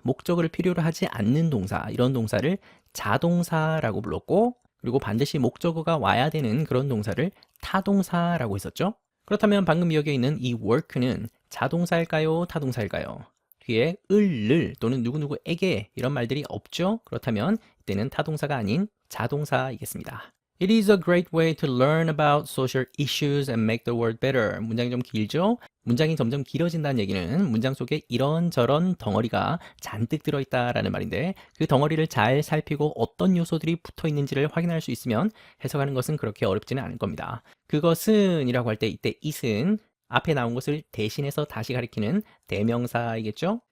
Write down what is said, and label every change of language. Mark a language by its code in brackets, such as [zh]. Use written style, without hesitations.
[ko] 목적어를 필요로 하지 않는 동사, 이런 동사를 자동사라고 불렀고 그리고 반드시 목적어가 와야 되는 그런 동사를 타동사라고 했었죠. 그렇다면 방금 여기에 있는 이 work는 자동사일까요? 타동사일까요? 뒤에 을 또는 누구누구에게 이런 말들이 없죠. 그렇다면 이때는 타동사가 아닌 자동사이겠습니다. [en] It is a great way to learn about social issues and make the world better. [ko] 문장이 좀 길죠? 문장이 점점 길어진다는 얘기는 문장 속에 이런저런 덩어리가 잔뜩 들어있다라는 말인데 그 덩어리를 잘 살피고 어떤 요소들이 붙어 있는지를 확인할 수 있으면 해석하는 것은 그렇게 어렵지는 않을 겁니다. 그것은 이라고 할 때 이때 it은 앞에 나온 것을 대신해서 다시 가리키는 대명사이겠죠?